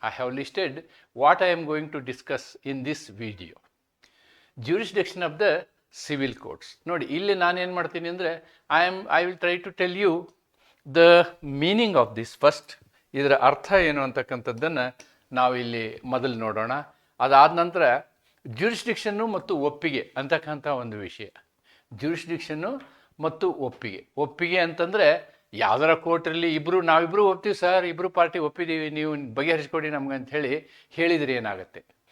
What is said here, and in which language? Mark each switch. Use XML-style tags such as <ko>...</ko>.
<en>I have listed what I am going to discuss in this video. jurisdiction of the civil courts.</en> <kn>ನೋಡಿ, ಇಲ್ಲಿ ನಾನೇನು ಮಾಡ್ತೀನಿ ಅಂದರೆ</kn> <en>I will try to tell you the meaning of this first.</en> <kn>ಇದರ ಅರ್ಥ ಏನು ಅಂತಕ್ಕಂಥದ್ದನ್ನು ನಾವು ಇಲ್ಲಿ ಮೊದಲು ನೋಡೋಣ. ಅದಾದ ನಂತರ ಜ್ಯೂರಿಸ್ಡಿಕ್ಷನ್ನು ಮತ್ತು ಒಪ್ಪಿಗೆ ಅಂತಕ್ಕಂಥ ಒಂದು ವಿಷಯ. ಜ್ಯೂರಿಸ್ಡಿಕ್ಷನ್ನು ಮತ್ತು ಒಪ್ಪಿಗೆ ಅಂತಂದರೆ ಯಾವ್ದಾರ ಕೋರ್ಟಲ್ಲಿ ನಾವಿಬ್ಬರು ಒಪ್ತೀವಿ ಸರ್, ಇಬ್ಬರು ಪಾರ್ಟಿ ಒಪ್ಪಿದ್ದೀವಿ, ನೀವು ಬಗೆಹರಿಸ್ಕೊಡಿ ನಮ್ಗೆ ಅಂಥೇಳಿ ಹೇಳಿದರೆ ಏನಾಗುತ್ತೆ.</kn>